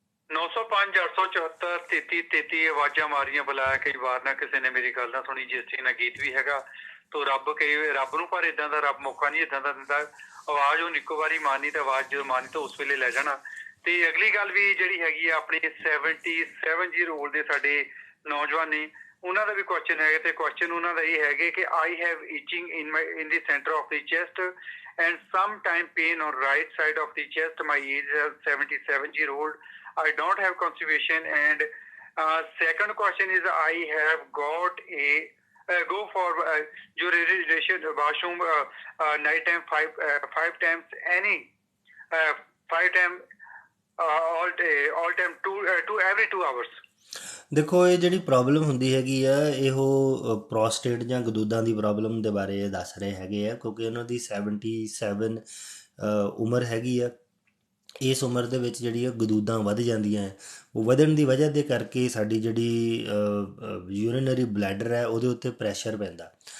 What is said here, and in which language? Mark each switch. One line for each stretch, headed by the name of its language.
Punjabi: 905 874 3333 ਆਵਾਜ਼ਾਂ ਮਾਰੀਆਂ ਬੁਲਾਇਆ, ਕਈ ਵਾਰ ਨਾ ਕਿਸੇ ਨੇ ਮੇਰੀ ਗੱਲ ਨਾ ਸੁਣੀ, ਜਿਸ ਚੀਜ਼ ਨਾਲ ਗੀਤ ਵੀ ਹੈਗਾ ਤੋ ਰੱਬ ਨੂੰ, ਪਰ ਇਦਾਂ ਦਾ ਰੱਬ ਮੌਕਾ ਨਹੀਂ ਇਦਾਂ ਦਾ ਦਿੰਦਾ। ਆਵਾਜ਼ ਉਹ ਇੱਕੋ ਵਾਰੀ ਮਾਰਨੀ ਤੇ ਆਵਾਜ਼ ਜਦੋਂ ਮਾਰਨੀ ਤਾਂ ਉਸ ਵੇਲੇ ਲੈ ਜਾਣਾ। ਤੇ ਅਗਲੀ ਗੱਲ ਵੀ ਜਿਹੜੀ ਹੈਗੀ ਆ ਆਪਣੀ 77 ਦੇ ਸਾਡੇ ਨੌਜਵਾਨ ਨੇ, ਉਹਨਾਂ ਦਾ ਵੀ ਕੁਐਸਚਨ ਹੈਗਾ, ਤੇ ਕੁਐਸਚਨ ਉਹਨਾਂ ਦਾ ਇਹ ਹੈਗੇ ਕਿ
English: I have itching in the centre of the chest and sometime pain on right side of the chest. My age is 77-year-old. I don't have constipation. And second question is, I have got a go for urination washroom night time five times any uh, 5 times all time two every 2 hours.
Punjabi: ਦੇਖੋ ਇਹ ਜਿਹੜੀ problem ਹੁੰਦੀ ਹੈਗੀ ਆ ਇਹੋ prostate ਜਾਂ ਗਦੂਦਾਂ ਦੀ problem ਦੇ ਬਾਰੇ ਇਹ ਦੱਸ ਰਹੇ ਹੈਗੇ ਆ ਕਿਉਂਕਿ ਉਹਨਾਂ ਦੀ 77 ਉਮਰ ਹੈਗੀ ਆ। ਇਸ ਉਮਰ ਦੇ ਵਿੱਚ ਜਿਹੜੀ ਆ ਗਦੂਦਾਂ ਵੱਧ ਜਾਂਦੀਆਂ ਹੈ। ਉਹ ਵਧਣ ਦੀ ਵਜ੍ਹਾ ਦੇ ਕਰਕੇ ਸਾਡੀ ਜਿਹੜੀ ਯੂਰੀਨਰੀ ਬਲੈਡਰ ਹੈ ਉਹਦੇ ਉੱਤੇ ਪ੍ਰੈਸ਼ਰ ਪੈਂਦਾ।